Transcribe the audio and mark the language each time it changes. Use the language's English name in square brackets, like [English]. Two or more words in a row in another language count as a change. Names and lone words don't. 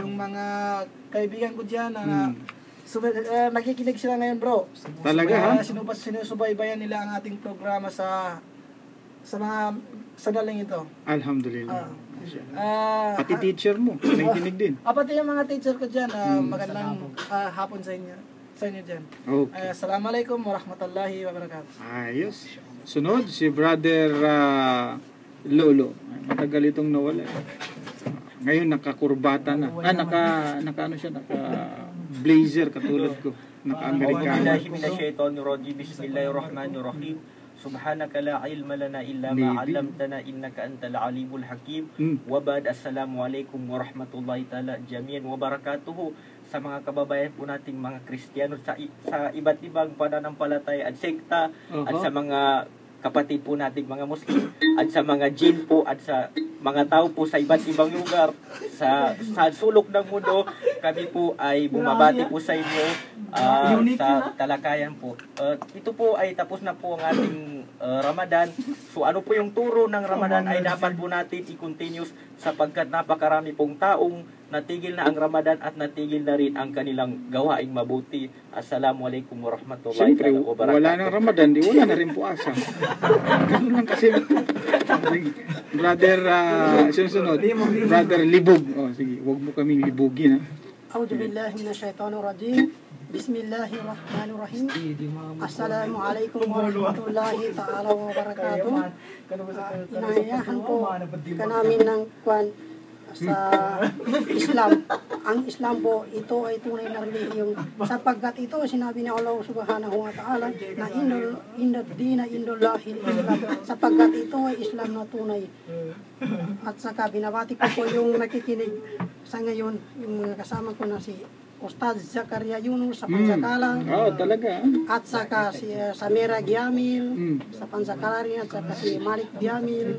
[Filipino] yung mga kaibigan ko dyan na nakikinig sila ngayon, bro. Talaga, ha? Sinusubaybayan nila ang ating programa sa mga sandaling ito. Alhamdulillah. Pati Ah, teacher mo, nakikinig din. pati yung mga teacher ko dyan, magandang hapon sa inyo dyan. Okay. [Arabic] السلام عليكم ورحمة الله وبركاته. [Filipino] Ayos. Sunod, si Brother Lolo. Ay, matagal itong nawala. Ngayon, nakakurbata na. Naka ano siya, naka blazer katulad ko. Naka-Amerikano. [Arabic] Minasyaitonirrajim. بسم الله الرحمن الرحيم سبحانك لا علم لنا إلا ما علمتنا إنك أنت العليم الحكيم. وبعد السلام عليكم ورحمة الله تعالى جميعا وبركاته. [Filipino] Sa mga kababayan po nating mga Kristiyano sa iba't ibang pananampalataya at sekta, at sa mga kapatid po nating mga Muslim, at sa mga jin po, at sa mga tao po sa iba't ibang lugar sa sulok ng mundo, kami po ay bumabati po sa inyo sa talakayan po. Ito po ay tapos na po ang ating Ramadan. So ano po yung turo ng Ramadan ay dapat po natin i-continuous sapagkat napakarami pong taong natigil na ang Ramadan at natigil na rin ang kanilang gawaing mabuti. [Arabic] السلام عليكم ورحمة الله [Filipino] Siyempre, [Arabic] wabarakatuh. [Filipino] wala nang Ramadan, di wala na rin puasa. Ganun lang kasi. Brother, sunod. Brother Libog. Oh, sige, huwag mo kaming libugin, ha? [Arabic] أعوذ بالله من الشيطان الرجيم بسم الله الرحمن الرحيم. السلام عليكم ورحمة الله تعالى وبركاته. [Filipino] Inayahan po ka namin ng kwan sa Islam. Ang Islam po, ito ay tunay na relihiyong sapagkat ito sinabi ni Allah [Arabic] سبحانه وتعالى [Filipino] na [Arabic] إن الدين عند الله الإسلام, [Filipino] sapagkat ito ay Islam na tunay. At saka binabati ko po yung nakikinig sa ngayon, yung mga kasama ko na si Ustad Zakaria Yunus sa Pansakalang. Talaga. At saka si Samira Giamil sa Pansakalang, at saka si Malik Giamil.